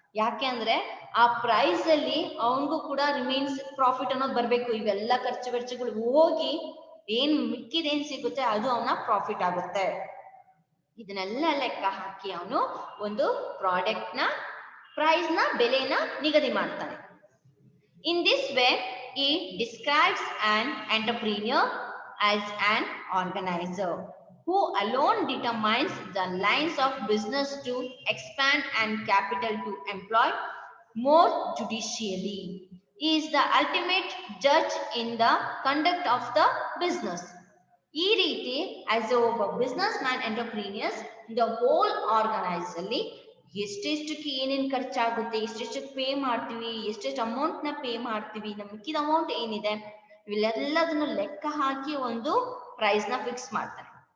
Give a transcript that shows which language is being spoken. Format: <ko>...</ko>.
<kn>ಯಾಕೆ ಅಂದ್ರೆ ಆ ಪ್ರೈಸ್ ಅಲ್ಲಿ ಅವನಿಗೂ ಕೂಡ ರಿಮೈನ್ಸ್ ಪ್ರಾಫಿಟ್ ಅನ್ನೋದು ಬರ್ಬೇಕು. ಇವೆಲ್ಲ ಖರ್ಚು ವೆಚ್ಚಗಳು ಹೋಗಿ ಏನ್ ಮಿಕ್ಕಿದೇನ್ ಸಿಗುತ್ತೆ ಅದು ಅವನ ಪ್ರಾಫಿಟ್ ಆಗುತ್ತೆ. ಇದನ್ನೆಲ್ಲ ಲೆಕ್ಕ ಹಾಕಿ ಅವನು ಒಂದು ಪ್ರಾಡಕ್ಟ್ ನ ಪ್ರೈಸ್ ನ ಬೆಲೆನ ನಿಗದಿ ಮಾಡ್ತಾನೆ.</kn> <en>In this way he describes an entrepreneur as an organizer who alone determines the lines of business to expand and capital to employ more judicially. He is the ultimate judge in the conduct of the business.</en> <kn>ಈ ರೀತಿ as ಒಬ್ಬ business man entrepreneurs the whole organise ಅಲ್ಲಿ ಎಷ್ಟೆಷ್ಟಕ್ಕೆ ಏನೇನು ಖರ್ಚಾಗುತ್ತೆ, ಎಷ್ಟೆಷ್ಟಕ್ಕೆ pay ಮಾಡ್ತೀವಿ, ಎಷ್ಟೆಷ್ಟು ಅಮೌಂಟ್ನ pay ಮಾಡ್ತೀವಿ, ನಮ್ಮ ಮಿಕ್ಕಿದ ಅಮೌಂಟ್ ಏನಿದೆ ಇವೆಲ್ಲದನ್ನು ಲೆಕ್ಕ ಹಾಕಿ ಒಂದು ಪ್ರೈಸ್ನ ಫಿಕ್ಸ್ ಮಾಡ್ತಾರೆ.</kn>